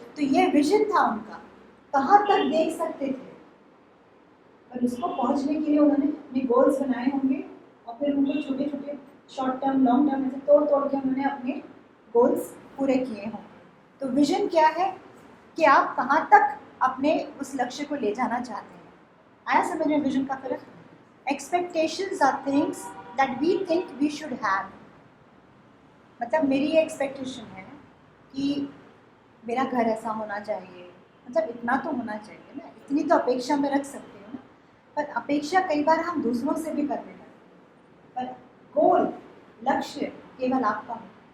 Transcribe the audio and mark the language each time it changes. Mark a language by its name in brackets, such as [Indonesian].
[Hindi] तो ये विजन था उनका, कहाँ तक देख सकते थे, और उसको पहुँचने के लिए उन्होंने अपने गोल्स बनाए होंगे, और फिर उनको छोटे छोटे शॉर्ट टर्म, लॉन्ग टर्म ऐसे तोड़ तोड़ के उन्होंने अपने गोल्स पूरे किए होंगे। तो विजन क्या है कि आप कहाँ तक अपने उस लक्ष्य को ले जाना चाहते हैं। आया समझ में विजन का फर्क? [English] Expectations are things that we think we should have. [Hindi] मतलब मेरी ये एक्सपेक्टेशन है कि मेरा घर ऐसा होना चाहिए, मतलब इतना तो होना चाहिए ना, इतनी तो अपेक्षा में रख सकते हो ना। पर अपेक्षा कई बार हम दूसरों से भी करने लगते हैं, पर गोल, लक्ष्य केवल आपका हो।